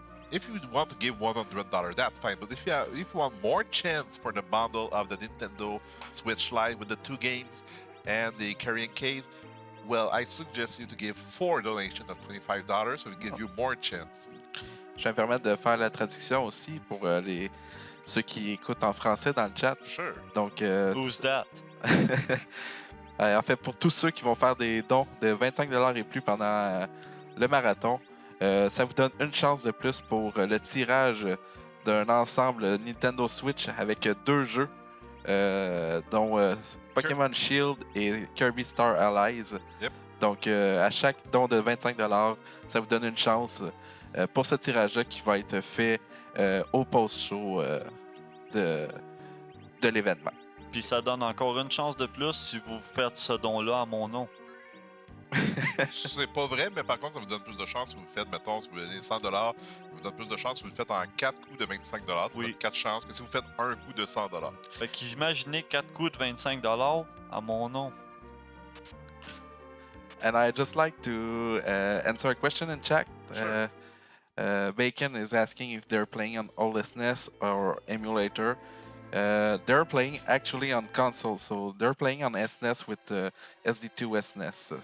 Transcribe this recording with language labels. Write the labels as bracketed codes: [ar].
[en] If you want to give $100, that's fine. But if you want more chance for the bundle of the Nintendo Switch Lite with the 2 games and the carrying case, well, I suggest you to give 4 donations of $25, so it gives you more chance. [fr] Je vais me permettre de faire la traduction aussi pour ceux qui écoutent en français dans le chat. [en] Sure. [fr] Donc, [en] Who's that? [fr] en fait, pour tous ceux qui vont faire des dons de 25$ et plus pendant le marathon, ça vous donne une chance de plus pour le tirage d'un ensemble Nintendo Switch avec 2 jeux, dont Pokémon Shield et Kirby Star Allies. [en] Yep. [fr] Donc, à chaque don de 25$, ça vous donne une chance pour ce tirage-là qui va être fait au post-show de l'événement. Puis ça donne encore une chance de plus si vous faites ce don-là à mon nom. C'est pas vrai, mais par contre, ça vous donne plus de chance si vous le faites, mettons, si vous donnez $100, ça vous donne plus de chance si vous le faites en 4 coups de 25$. Ça vous Oui. donne 4 chances que si vous faites un coup de $100. Fait qu'imaginez 4 coups de 25$ à mon nom. [en] And I'd just like to answer a question in chat. Sure. Bacon is asking if they're playing on OLSNES or emulator. They're playing actually on console, so they're playing on SNES with the SD2 SNES.